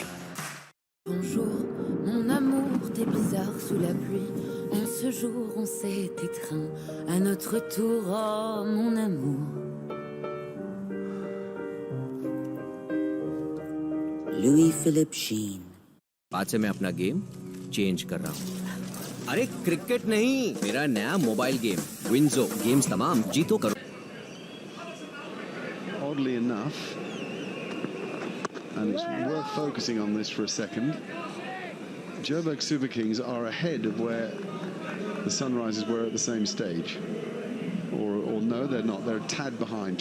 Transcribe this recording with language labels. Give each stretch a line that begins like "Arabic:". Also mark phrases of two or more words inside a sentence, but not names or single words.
French: Bonjour, mon amour, t'es bizarre sous la pluie. En ce jour, on s'est étreint à notre tour, oh mon amour. Louis Philippe Sheen.
Hindi: आज से मैं अपना
English: game change
Hindi: कर रहा हूँ। अरे क्रिकेट नहीं, मेरा नया
English: mobile game
Hindi: विंजो। गेम्स तमाम जीतो करो।
English: Oddly enough, and it's worth focusing on this for a second, Joburg Super Kings are ahead of where the Sunrisers were at the same stage. Or no, they're not. They're a tad behind.